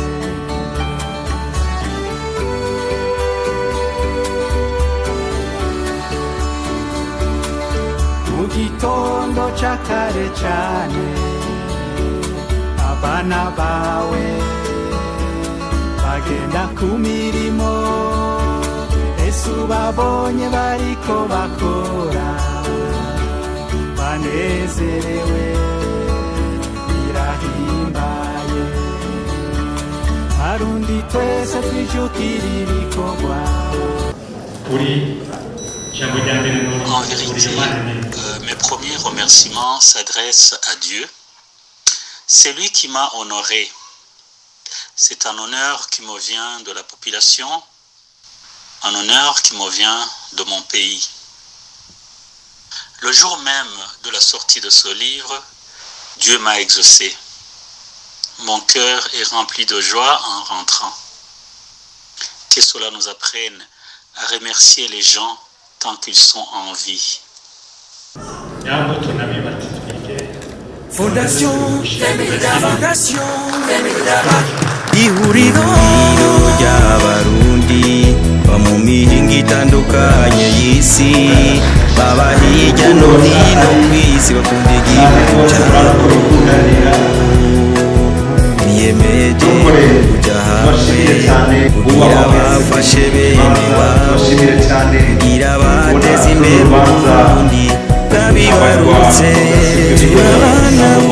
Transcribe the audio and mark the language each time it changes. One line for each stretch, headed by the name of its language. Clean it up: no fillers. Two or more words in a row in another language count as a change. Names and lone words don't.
Rundi: Mu gitondo ca kare cane abana bawe bagenda ku mirimo, ese ubabonye bariko bakora banezerewe birahimbaye. Arundi twese twijukira ibikorwa.
French: En vérité, mes premiers remerciements s'adressent à Dieu. C'est lui qui m'a honoré. C'est un honneur qui me vient de la population, un honneur qui me vient de mon pays. Le jour même de la sortie de ce livre, Dieu m'a exaucé. Mon cœur est rempli de joie en rentrant. Que cela nous apprenne à remercier les gens tant qu'ils sont en vie.
Rundi: Fondation ihuriro ry'abarundi ba mu mihingo itandukanye y'isi, baba hirya no hino ku isi bakunda igihugu cyabo, niyemeje kujya hamwe kugira bafashe bene wabo, kugira bateze imbere Uburundi bwabibarutse turabana